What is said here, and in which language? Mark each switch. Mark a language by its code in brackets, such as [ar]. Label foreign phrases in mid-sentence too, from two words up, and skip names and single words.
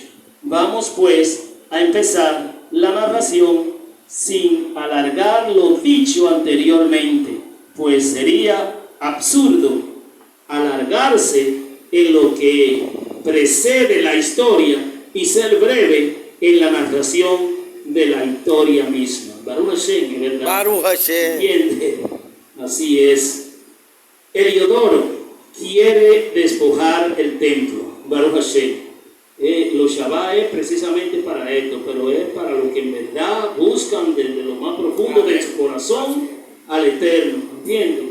[es] Vamos pues a empezar la narración sin alargar lo dicho anteriormente, pues sería absurdo alargarse en lo que precede la historia y ser breve en la narración de la historia misma. [he] ברוך השם, ¿verdad? ברוך השם. [es] ¿Entiende? Así es. Heliodoro quiere despojar el templo. [he] ברוך השם. [es] Los Shabbat es precisamente para esto, pero es para los que en verdad buscan desde lo más profundo de su corazón al Eterno, ¿entiendes?